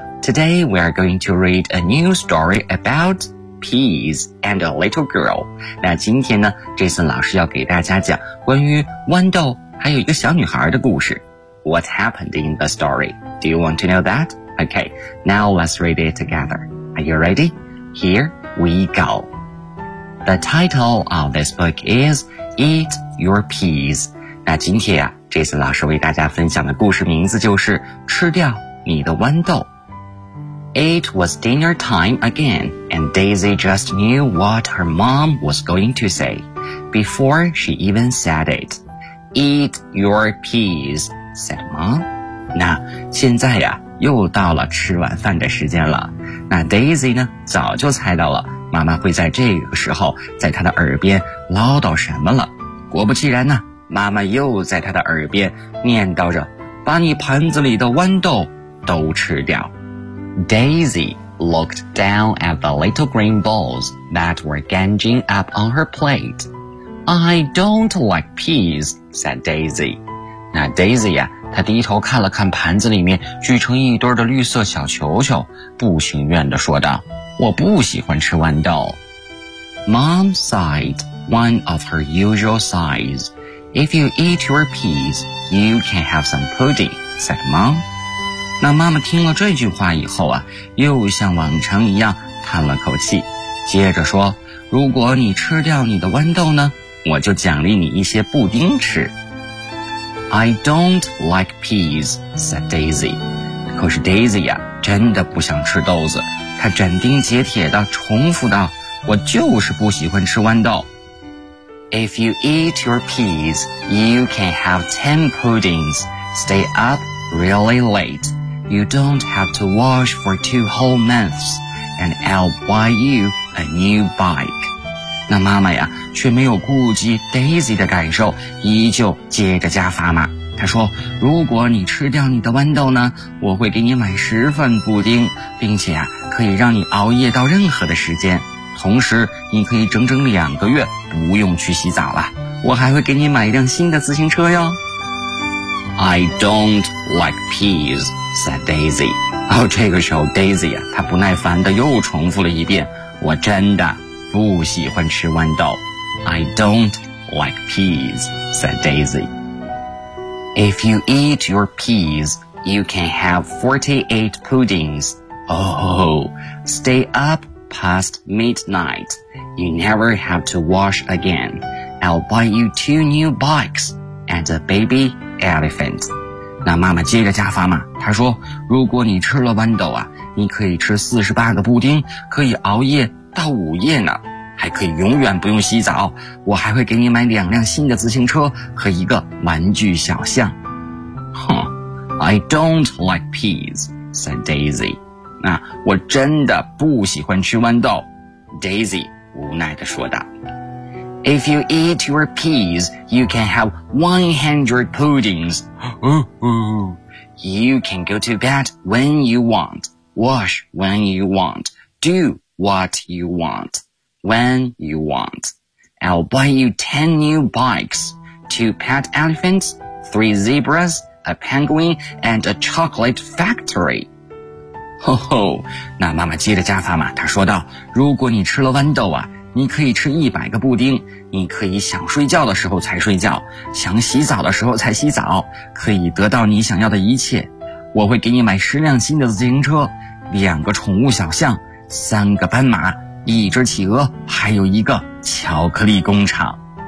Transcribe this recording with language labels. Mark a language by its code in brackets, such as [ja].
[en] Today we are going to read a new story about peas and a little girl。 [zh] 那今天呢， Jason 老师要给大家讲关于豌豆还有一个小女孩的故事。 [en] What happened in the story? Do you want to know that? Okay, now let's read it together. Are you ready? Here we go. The title of this book is Eat Your Peas. [zh] 那今天啊 Jason 老师为大家分享的故事名字就是吃掉你的豌豆。 [en] It was dinner time again, and Daisy just knew what her mom was going to say before she even said it. Eat your peas, said mom. [zh] 那现在啊又到了吃晚饭的时间了，那 Daisy 呢早就猜到了妈妈会在这个时候在她的耳边唠叨什么了。果不其然呢，妈妈又在她的耳边念叨着把你盘子里的豌豆都吃掉。 [en] Daisy looked down at the little green balls that were ganging up on her plate. I don't like peas, said Daisy. [zh] 那 Daisy 啊他低头看了看盘子里面聚成一堆的绿色小球球，不情愿地说道，我不喜欢吃豌豆。 [en] Mom sighed, one of her usual sighs. If you eat your peas, you can have some pudding, said mom. [zh] 那妈妈听了这句话以后啊，又像往常一样叹了口气，接着说，如果你吃掉你的豌豆呢，我就奖励你一些布丁吃。 [en] I don't like peas, said Daisy. [zh] 可是 Daisy 啊真的不想吃豆子，她斩钉截铁地重复道，我就是不喜欢吃豌豆。 [en] If you eat your peas, you can have 10 puddings. Stay up really late. You don't have to wash for 2 whole months, and I'll buy you a new bike. [zh] 那妈妈呀却没有顾及 Daisy 的感受，依旧接着加砝码，她说，如果你吃掉你的豌豆呢，我会给你买10份布丁，并且啊可以让你熬夜到任何的时间，同时你可以整整2个月不用去洗澡了，我还会给你买一辆新的自行车哟。 [en] I don't like peas, said Daisy. [zh] 哦，这个时候 Daisy 啊她不耐烦地又重复了一遍，我真的不喜欢吃豌豆。 [en] I don't like peas, said Daisy. If you eat your peas, you can have 48 puddings. Oh, stay up past midnight. You never have to wash again. I'll buy you 2 new bikes and a baby elephant. [zh] 那妈妈接着加砝码，她说，如果你吃了豌豆啊，你可以吃48个布丁，可以熬夜到午夜呢，还可以永远不用洗澡，我还会给你买两辆新的自行车和一个玩具小象。 [en] Huh, I don't like peas, said Daisy. [zh] 那我真的不喜欢吃豌豆， Daisy 无奈地说道。 [en] If you eat your peas, you can have 100 puddings. You can go to bed when you want, wash when you want, do what you want, when you want. I'll buy you 10 new bikes, 2 pet elephants, 3 zebras, a penguin, and a chocolate factory. [zh] Ho ho, 那妈妈接着加法嘛，她说道，如果你吃了豌豆啊，你可以吃100个布丁，你可以想睡觉的时候才睡觉，想洗澡的时候才洗澡，可以得到你想要的一切。我会给你买10辆新的自行车，2个宠物小象，3个斑马，一只企鹅，还有一个巧克力工厂。